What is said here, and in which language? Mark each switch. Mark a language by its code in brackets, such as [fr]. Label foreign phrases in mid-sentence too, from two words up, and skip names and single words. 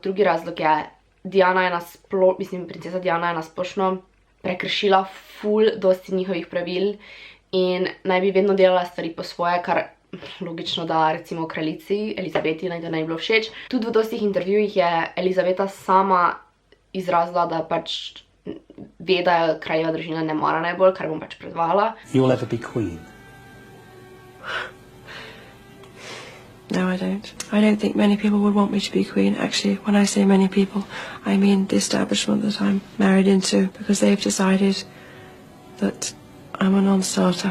[sl] Drugi razlog je, princesa Diana je nasplošno prekršila ful dosti njihovih pravil in naj bi vedno delala stvari po svoje, kar logično, da recimo kraljici Elizabeti naj to ne bi bilo všeč. Tudi v dostih intervjujih je Elizabeta sama izrazila, da pač ve, da kraljeva družina ne mara najbolj, kar bom pač predvajala. [en] You'll ever be queen? No, I don't. I don't think many people would want me to be queen. Actually, when I say many people, I mean the establishment that I'm married into, because they've decided that I'm a non-starter.